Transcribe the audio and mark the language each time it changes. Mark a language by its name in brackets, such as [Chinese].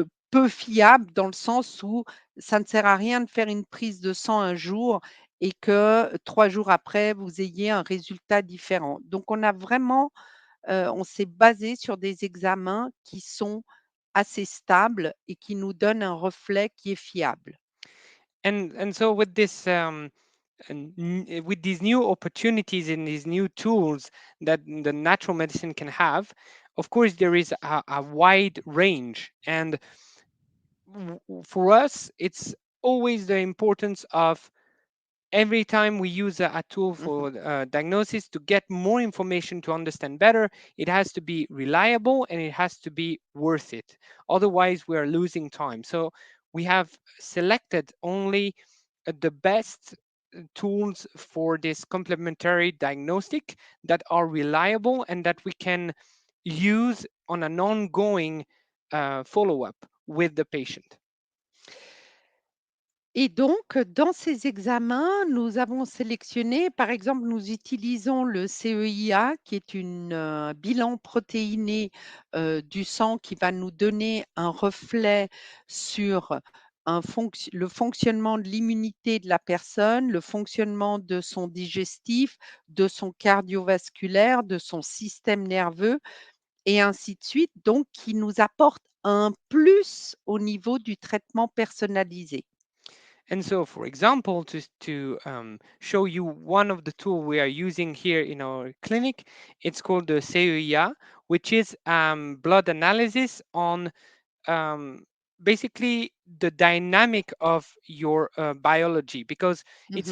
[French] peu fiable dans le sens où ça ne sert à rien de faire une prise de sang un jour et que 3 jours après, vous ayez un résultat différent. Donc on a vraiment, on s'est basé sur des examens qui sont assez stables et qui nous donnent un reflet qui est fiable. [English] And so with this with these new opportunities and these new tools that the natural medicine can have, of course there is a wide range. And for us, it's always the importance of every time we use a tool Mmh. for diagnosis to get more information to understand better, it has to be reliable and it has to be worth it. Otherwise, we are losing time. So we have selected only the best tools for this complementary diagnostic that are reliable and that we can use on an ongoing follow-up with the patient. [French] Et donc, dans ces examens, nous avons sélectionné, par exemple, nous utilisons le CEIA, qui est une, bilan protéiné, du sang qui va nous donner un reflet sur le fonctionnement de l'immunité de la personne, le fonctionnement de son digestif, de son cardiovasculaire, de son système nerveux et ainsi de suite, donc qui nous apporte un plus au niveau du traitement personnalisé. [English] And so, for example, to show you one of the tools we are using here in our clinic, it's called the CEIA, which is blood analysis on um, basically the dynamic of your biology, because it's